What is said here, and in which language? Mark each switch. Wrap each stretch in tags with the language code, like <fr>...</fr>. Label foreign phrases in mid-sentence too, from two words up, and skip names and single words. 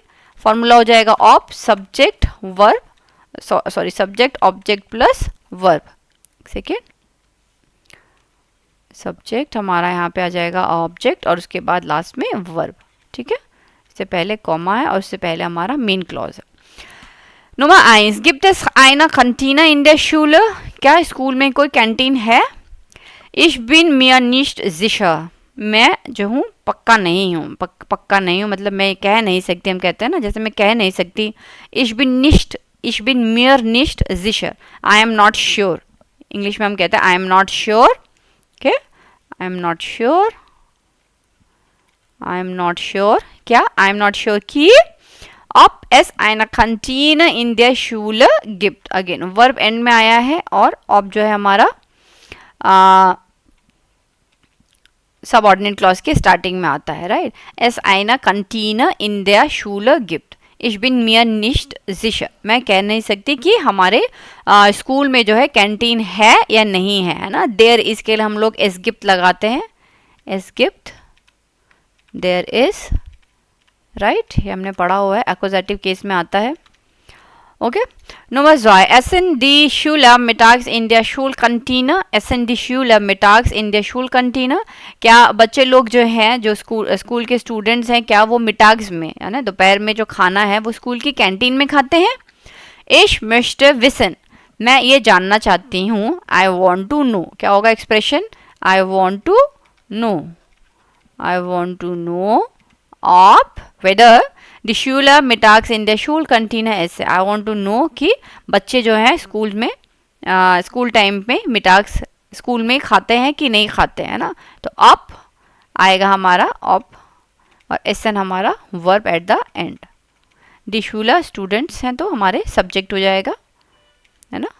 <hi>फॉर्मूला हो जाएगा ऑप सब्जेक्ट वर्ब, सॉरी</hi> <en>subject object plus verb.</en> <hi>सेकेंड, सब्जेक्ट हमारा यहाँ पे आ जाएगा ऑब्जेक्ट, और उसके बाद लास्ट में वर्ब, ठीक है। इससे पहले कॉमा है, और इससे पहले हमारा</hi> <en>main clause</en> <hi>है।</hi> <de>Nummer 1, gibt es eine Kantine in der Schule?</de> <hi>क्या स्कूल में कोई कैंटीन है?</hi> <de>Ich bin mir nicht sicher.</de> <hi>मैं जो हूँ पक्का नहीं हूँ, पक्का नहीं हूँ मतलब मैं कह नहीं सकती, हम कहते हैं ना, जैसे मैं कह नहीं सकती।</hi> <de>Ich bin mir nicht sicher.</de> <en>I am not sure.</en> <hi>इंग्लिश में हम कहते हैं</hi> <en>I am not sure. Okay? I am not sure. I am not sure. क्या? I am not sure</en> <de>कि ob es eine Kantine in der Schule gibt.</de> <hi>अगेन वर्ब एंड में आया है, और ob जो है हमारा</hi> <en>subordinate clause</en> <hi>के स्टार्टिंग में आता है, राइट।</hi> <de>es eine Kantine in der Schule gibt. Ich bin mir nicht sicher.</de> <hi>मैं कह नहीं सकती कि हमारे स्कूल में जो है कैंटीन है या नहीं है ना।</hi> <en>there is</en> <hi>के लिए हम लोग</hi> <de>es gibt</de> <hi>लगाते हैं,</hi> <de>es gibt,</de> <en>there is, राइट,</en> <hi>ये हमने पढ़ा हुआ है,</hi> <en>accusative case</en> <hi>में आता है, ओके।</hi> <de>Nummer 2, essen die Schüler mittags in der Schulkantine? Essen die Schüler mittags in der Schulkantine?</de> <hi>क्या बच्चे लोग जो हैं, जो स्कूल के स्टूडेंट्स हैं, क्या वो मिटाग्स में, है ना, दोपहर में जो खाना है वो स्कूल की कैंटीन में खाते हैं?</hi> <de>Ich möchte wissen,</de> <hi>मैं ये जानना चाहती हूँ।</hi> <en>I want to know,</en> <hi>क्या होगा एक्सप्रेशन?</hi> <en>I want to know. I want to know of whether the</en> <de>Schüler mittags in der Schulkantine essen.</de> <en>I want to know</en> <hi>कि बच्चे जो हैं स्कूल में स्कूल टाइम में मिटाग्स स्कूल में खाते हैं कि नहीं खाते हैं ना। तो अप आएगा हमारा अप, और एसन हमारा वर्ब</hi> <en>at the end.</en> <de>die Schüler</de> <hi>स्टूडेंट्स हैं तो हमारे सब्जेक्ट हो जाएगा, है ना।</hi>